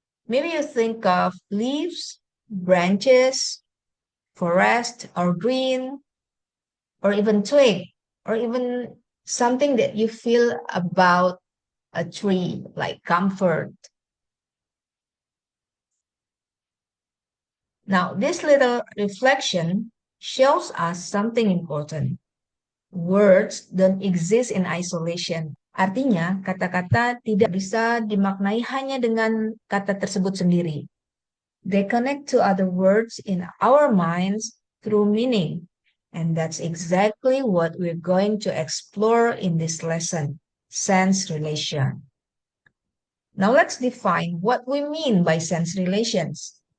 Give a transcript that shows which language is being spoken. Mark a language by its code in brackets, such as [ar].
[en] Maybe you think of leaves, branches, forest, or green, or even twig, or even something that you feel about a tree, like comfort. Now, this little reflection shows us something important. Words don't exist in isolation. [id] Artinya, kata-kata tidak bisa dimaknai hanya dengan kata tersebut sendiri. [en] They connect to other words in our minds through meaning. And that's exactly what we're going to explore in this lesson, sense relation. Now let's define what we mean by sense relations.